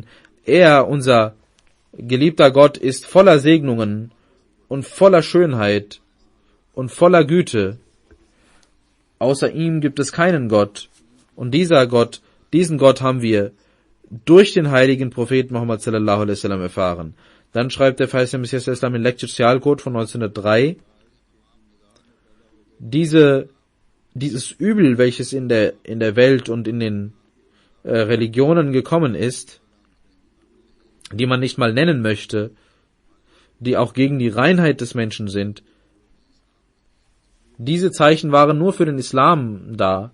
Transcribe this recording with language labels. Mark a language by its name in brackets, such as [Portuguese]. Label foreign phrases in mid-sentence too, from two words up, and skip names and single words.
[German] Er, unser geliebter Gott, ist voller Segnungen und voller Schönheit und voller Güte. Außer ihm gibt es keinen Gott. Und diesen Gott haben wir durch den heiligen Propheten Muhammad [Arabic] صلى الله عليه وسلم [German] erfahren. Dann schreibt der verheißene Messias des Islam in Lecture Sozialcode von 1903, dieses Übel, welches in der Welt und in den Religionen gekommen ist, die man nicht mal nennen möchte, die auch gegen die Reinheit des Menschen sind, diese Zeichen waren nur für den Islam da.